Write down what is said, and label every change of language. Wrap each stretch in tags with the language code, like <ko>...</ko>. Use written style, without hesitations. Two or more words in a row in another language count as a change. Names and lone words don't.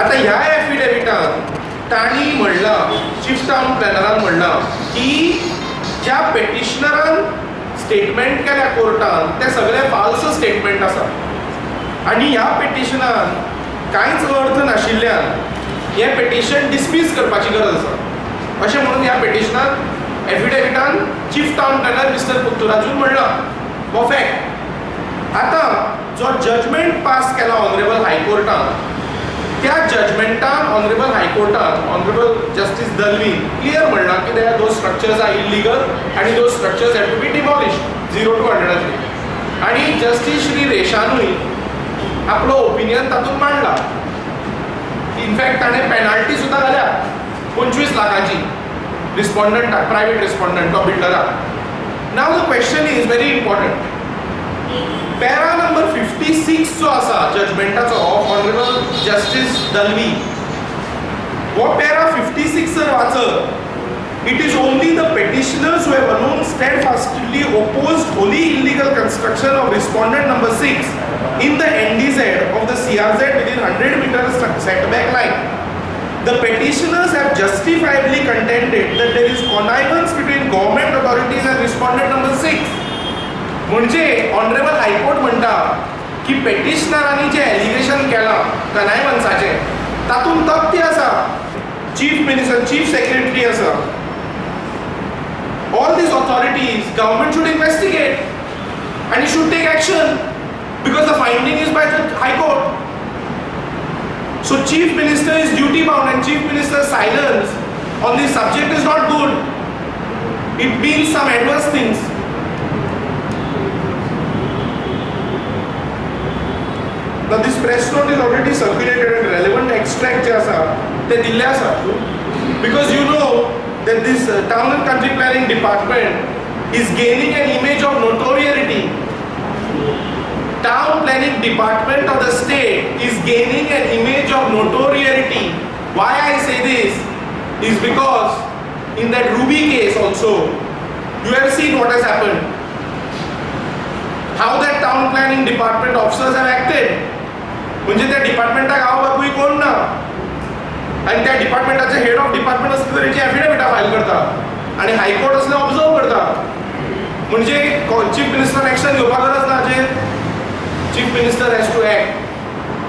<kok>आता ह्या एफिडेविटान ताणी म्हणलां, चीफ टावन प्लॅनरान म्हणलां की ज्या पेटिशनरान स्टेटमेंट केल्या कोर्टान ते सगळे</kok> <en>false statement</en> <kok>आसा, आनी ह्या पेटिशनान कांयच अर्थ नाशिल्ल्यान हें पेटिशन डिसमीस करपाची गरज आसा अशें म्हणून ह्या पेटिशनान एफिडेविटान</kok> <en>chief town planner</en> <kok>मिस्टर पुत्तूराजून म्हणलां. हो फॅक्ट. आतां जो जजमेंट पास केला ऑनरेबल हायकोर्टान, त्या जजमेंटान ऑनरेबल हायकोर्टान</kok> <en>honourable justice</en> <kok>दलवी क्लियर म्हणला की</kok> <en>those structures are illegal</en> <kok>आनी</kok> <en>those structures have to be demolished 0 to 100.</en> <kok>आनी जस्टिस श्री रेशानूय आपलो ओपिनियन तातूंत मांडला. इनफॅक्ट ताणें पेनाल्टी सुद्दां घाल्या 25 लाखाची रिस्पॉन्डंटाक, प्रायवेट रिस्पॉन्डंट तो बिल्डराक.</kok> <en>now the question is very important. para number 56</en> <kok>जो आसा जजमेंटाचो</kok> <en>of honourable justice Dalvi,</en> <kok>हो पॅरा 56 जर वाचत,</kok> <en>it is only the petitioners who have alone steadfastly opposed wholly illegal construction of respondent number 6 in the NDZ of the CRZ within 100 meters setback line. The petitioners have justifiably contended that there is connivance between government authorities and respondent number 6.</en> <kok>म्हणजे</kok> <en>honourable High Court</en> <kok>म्हणटा की पेटिशनरांनी जे एलिगेशन केलां कनायवन्साचें तातूंत तथ्य आसा.</kok> <en>chief minister, chief secretary</en> <kok>आसा.</kok> <en>All these authorities, government should investigate and it should take action because the finding is by the High Court. So Chief Minister is duty bound and Chief Minister's silence on this subject is not good. It means some adverse things. Now this press note is already circulated and relevant extract</en> <kok>जे आसा ते दिल्ले आसा</kok> <en>because you know that this town and country planning department is gaining an image of notoriety. Town planning department of the state is gaining an image of notoriety. Why I say this is because in that Ruby case also you have seen what has happened, how that town planning department officers have acted.</en> <kok>म्हणजे त्या डिपार्टमेंटाक हांव बापूय कोण ना आनी त्या डिपार्टमेंटाचे</kok> <en>head of department</en> <kok>असले तरेची एफिडेविटां फायल करता आनी हायकोर्ट असले ऑब्जर्व करता. म्हणजे</kok> <en>chief minister action</en> <kok>घेवपाक गरज ना, जे</kok> <en>chief minister has to act.</en>